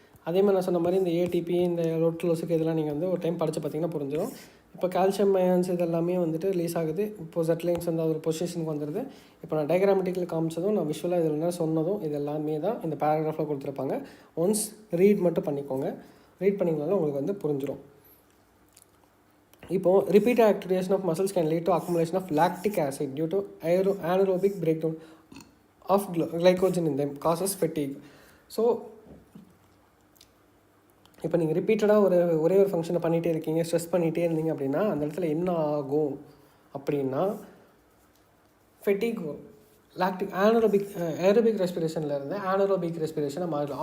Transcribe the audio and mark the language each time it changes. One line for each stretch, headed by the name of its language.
Tamil: அதே மாதிரி நான் சொன்ன மாதிரி இந்த ஏடிபி, இந்த லொட்டுலோஸுக்கு இதெல்லாம் நீங்கள் வந்து ஒரு டைம் படித்து பார்த்தீங்கன்னா புரிஞ்சிடும். இப்போ கால்சியம் அயன்ஸ் இதெல்லாமே வந்துட்டு ரிலீஸ் ஆகுது. இப்போது Z லைன்ஸ் வந்து ஒரு பொசிஷனுக்கு வந்துடுது. இப்போ நான் டயக்ராமெட்டிக்கில் காமிச்சதும் நான் விஷுவலாக இதில் என்ன சொன்னதும் இது எல்லாமே தான் இந்த பேராகிராஃபில் கொடுத்துருப்பாங்க. ஒன்ஸ் ரீட் மட்டும் பண்ணிக்கோங்க. ரீட் பண்ணிங்கனாலும் உங்களுக்கு வந்து புரிஞ்சிடும்.
English: இப்போது repeated activation of muscles can lead to accumulation of lactic acid due to anaerobic breakdown of glycogen in them, causes fatigue.
Tamil: So இப்போ நீங்கள் ரிப்பீட்டடாக ஒரே ஒரு ஃபங்க்ஷனை பண்ணிகிட்டே இருக்கீங்க, ஸ்ட்ரெஸ் பண்ணிகிட்டே இருந்தீங்க அப்படின்னா அந்த இடத்துல என்ன ஆகும் அப்படின்னா ஃபெட்டிக் வரும். லாக்டிக் ஏரோபிக் ரெஸ்பிரேஷன்லேருந்து ஆனரோபிக் ரெஸ்பிரேஷனை மாறிடும்.